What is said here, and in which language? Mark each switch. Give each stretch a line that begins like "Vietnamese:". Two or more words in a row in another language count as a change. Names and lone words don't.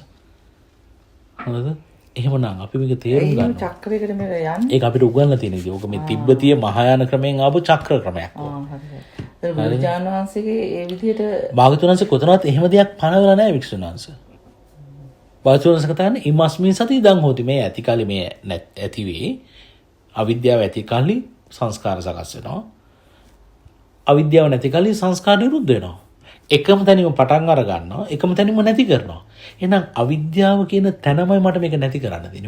Sinhala: හරිද? එහෙමනම් අපි මේක තේරුම් ගන්න. චක්‍රයකට මේක යන්නේ. ඒක අපිට උගන්වලා තියෙන විදිහ. ඕක මේ තිබ්බතිය මහායාන ක්‍රමයෙන් ආපු චක්‍ර ක්‍රමයක්. හරි. බුදුජාන විශ්වන්සේගේ ඒ විදිහට භාග්‍යවතුන් වහන්සේ කොතනවත් එහෙම දෙයක් පනවලා නැහැ භික්ෂුන් වහන්සේ. භාග්‍යවතුන් වහන්සේ කතාන්නේ
Pali: ඉමස්මින් සති ඉදං හෝති.
Sinhala: මේ ඇති කාලේ මේ ඇති වේ. අවිද්‍යාව ඇති කාලේ සංස්කාර සකස් වෙනවා. අවිද්‍යාව නැති කාලේ සංස්කාර නිරුද්ධ වෙනවා. එකම තැනින්ම පටන් අර ගන්නවා. එකම තැනින්ම නැති කරනවා. එහෙනම් අවිද්‍යාව කියන තැනමයි මට මේක නැති කරන්න තියෙන්නේ.